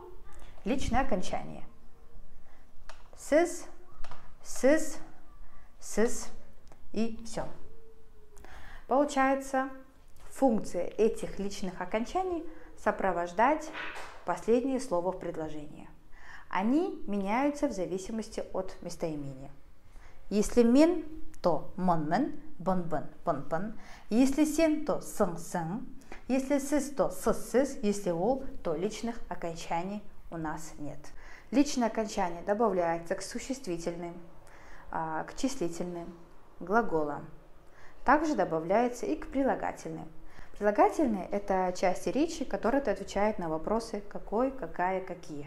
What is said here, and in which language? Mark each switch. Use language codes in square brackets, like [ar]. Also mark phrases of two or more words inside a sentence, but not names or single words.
[ru] Личные окончания. [kk] Сіз, сіз, сіз [ru] и все. Получается, функция этих личных окончаний сопровождать последнее слово в предложении. Они меняются в зависимости от местоимения. Если мен, то [kk] мон-мен, бон-бон, бон-бон. [ru] Если сен, то [kk] сын-сын. [ru] Если сіз, то [kk] сыз-сыз. [ru] Если ол, то личных окончаний у нас нет. Личное окончание добавляется к существительным, к числительным, глаголам. Также добавляется и к прилагательным. Прилагательные – это части речи, которые отвечают на вопросы «какой», «какая», «какие».